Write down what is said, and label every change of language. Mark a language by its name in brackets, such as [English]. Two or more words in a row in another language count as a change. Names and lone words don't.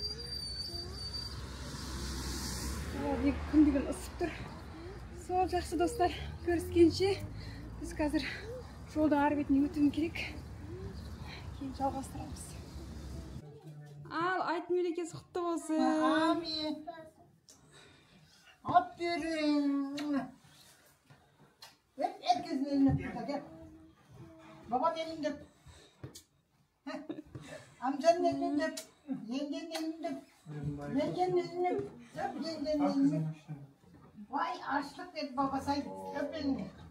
[Kazakh] Күн бүгін ысып тұр. Сол, жақсы достар, көріскенше біз қазір жолдың ары бетіне өтуім керек. Кейін жалғастырамыз. Ал, айт мерекесі құтты болсын. Амин. [Turkish] Aferin. Hep herkesin elini öptü. Gel. Babanın elini öp. Amcanın elini öp. Yengenin elini öp. Yengenin elini öp. Öp yengenin elini öp. Vay açlık dedi baba say. Öp elini.